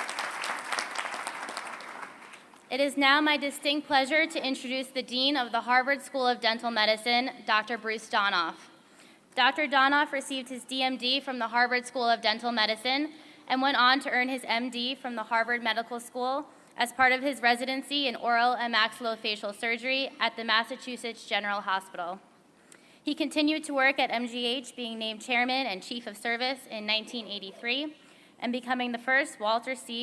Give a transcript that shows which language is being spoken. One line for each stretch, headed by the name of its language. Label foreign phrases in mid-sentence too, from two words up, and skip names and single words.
English: It is now my distinct pleasure to introduce the Dean of the Harvard School of Dental Medicine, Dr. Bruce Donoff. Dr. Donoff received his DMD from the Harvard School of Dental Medicine and went on to earn his MD from the Harvard Medical School as part of his residency in oral and maxillofacial surgery at the Massachusetts General Hospital. He continued to work at MGH, being named chairman and chief of service in 1983, and becoming the first Walter C.